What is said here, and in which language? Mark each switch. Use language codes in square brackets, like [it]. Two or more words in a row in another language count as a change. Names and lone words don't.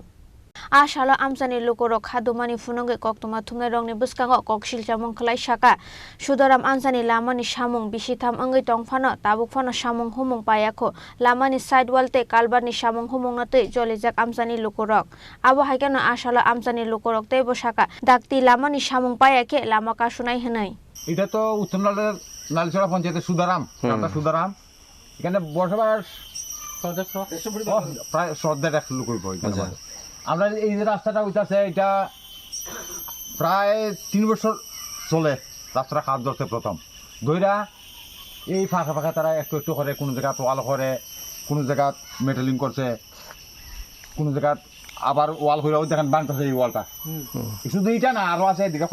[trp] Ashala amsani lukorok hadumani funonge koktuma thumnai rongni buskango koksil chamung khlai saka Sudaram amsani lamani samung bisitham angai tongphano tabuk phano samung humung payakho lamani sidewall te kalbarni samung humung natei jolijak amsani lukorok abo haikano ashala amsani lukorok te bosaka dakti lamani samung payake lama kasunai hinai [bn] এটা তো উত্তরনালের নালিছড়া পঞ্চায়েতের সুদারাম সুদারাম এখানে বসবাস প্রায় 100 লোক হইব আমরা এই যে রাস্তাটা হইতাছে এটা প্রায় 3 বছর চলে রাস্তাটা কাজ ধরতে প্রথম ধইরা এই ফাঁকা ফাঁকা তারা একটু একটু করে কোনো জায়গা ওয়াল করে কোনো জায়গা মেটালিং করছে কোনো জায়গা আবার ওয়াল কইরাও দেখেন বানতেছে এই ওয়ালটা শুধু এইটা না আরো আছে এদিকে